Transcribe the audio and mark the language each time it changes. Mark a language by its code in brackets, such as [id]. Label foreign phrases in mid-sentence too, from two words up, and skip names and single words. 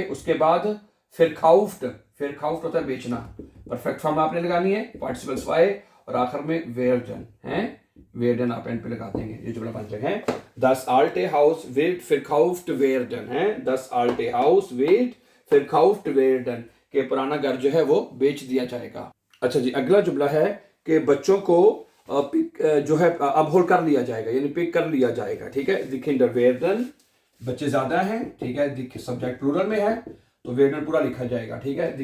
[hi] उसके बाद [de] verkauft, verkauft [hi] होता है बेचना, [en] perfect form [hi] आपने लगानी है, पार्टिसिपल्स वाई और आखिर में werden, हैं, werden आप एंड पे लगा देंगे, ये जुमला बन जाएगा, है। [de] Das alte Haus wird verkauft werden, है, Das alte Haus wird verkauft werden, [hi] के पुराना घर जो है वो बेच दिया जाएगा। अच्छा जी, अगला जुमला है कि बच्चों को पिक जो है अपहोल कर लिया जाएगा, यानी पिक कर लिया जाएगा, ठीक है। [de] Die Kinder werden, [hi] बच्चे ज्यादा हैं, ठीक है, [en] subject plural [hi] में है, तो वेरडन पूरा लिखा जाएगा, ठीक है।